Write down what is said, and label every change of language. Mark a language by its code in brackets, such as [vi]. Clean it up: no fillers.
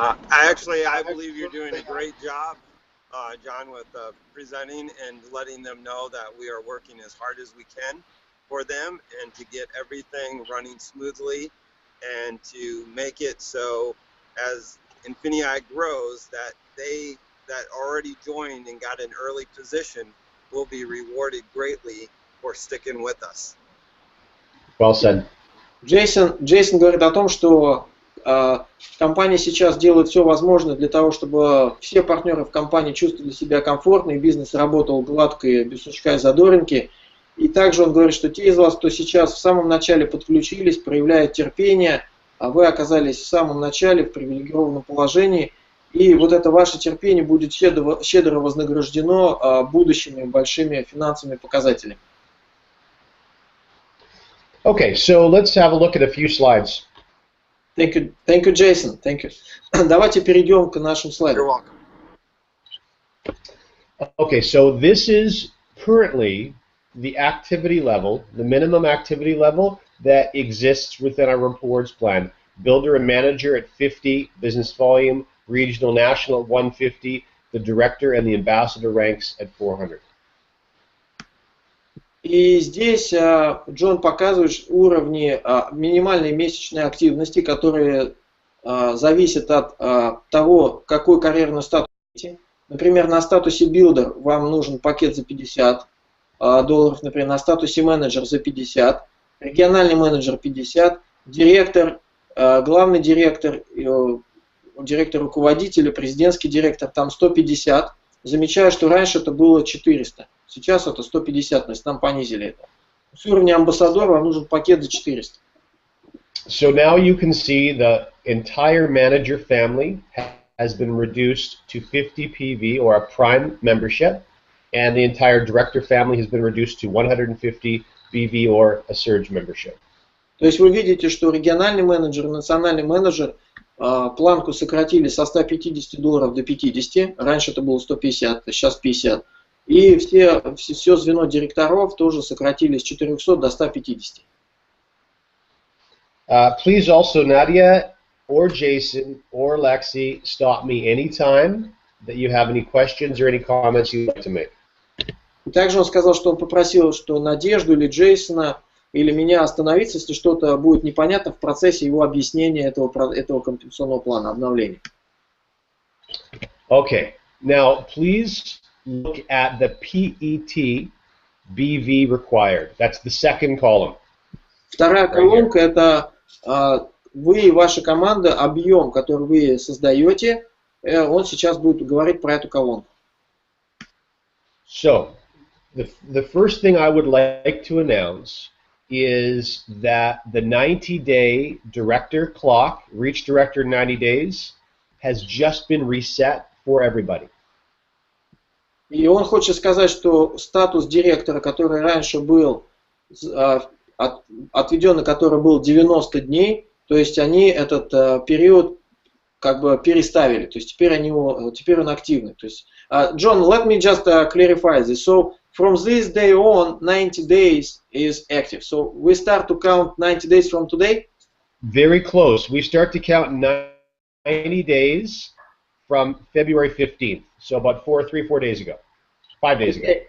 [en] Actually, I believe you're doing a great job, John, with presenting and letting them know that we are working as hard as we can for them and to get everything running smoothly and to make it so as INFINii grows that they that already joined and got an early position will be rewarded greatly for sticking with us. Well said. [ru] Джейсон говорит о том, что компания сейчас делает все возможное для того, чтобы все партнеры в компании чувствовали себя комфортно и бизнес работал гладко и без сучка и задоринки. И также он говорит, что те из вас, кто сейчас в самом начале подключились, проявляют терпение, а вы оказались в самом начале в привилегированном положении, и вот это ваше терпение будет щедро вознаграждено будущими большими финансовыми показателями. [en] Okay, so let's have a look at a few slides. Thank you, Jason. Thank you. [ru] Давайте перейдем к нашим слайдам. [en] You're welcome. Okay, so this is currently the activity level, the minimum activity level that exists within our rewards plan. Builder and manager at 50, business volume, regional, national at 150, the director and the ambassador ranks at 400. [ru] И здесь Джон показывает уровни минимальной месячной активности, которые зависят от того, какой карьерный статус. Например, на статусе Builder вам нужен пакет за $50, например, на статусе менеджер за 50, региональный менеджер 50, директор, главный директор, директор руководителя, президентский директор, там 150. Замечаю, что раньше это было 400, сейчас это 150, то есть нам понизили это. С уровня амбассадора вам нужен пакет за 400. [en] So now you can see the entire manager family has been reduced to 50 PV or a prime membership, and the entire director family has been reduced to 150 BV or a surge membership. [ru] То есть вы видите, что региональный менеджер и национальный менеджер планку сократили со $150 до 50, раньше это было 150, сейчас 50. И все звено директоров тоже сократили с 400 до 150. [en] Please also, Nadia or Jason or Lexi, stop me anytime that you have any questions or any comments you'd like to make. [ru] И также он сказал, что он попросил, что Надежду или Джейсона или меня остановиться, если что-то будет непонятно в процессе его объяснения этого компенсационного плана обновления. [en] Okay, now please look at the PET BV required. That's the second column. [ru] Вторая колонка это вы и ваша команда, объем, который вы создаете, он сейчас будет говорить про эту колонку. [en] So, the first thing I would like to announce is that the 90-day director clock, reach director in 90 days, has just been reset for everybody. [ru] И он хочет сказать, что статус директора, который раньше был отведен, который был 90 дней, то есть они этот период как бы переставили, то есть теперь он активный. То есть, [en] John, let me just clarify this. So from this day on, 90 days is active. So we start to count 90 days from today? Very close. We start to count 90 days from February 15th. So about 4 days ago. 5 days ago.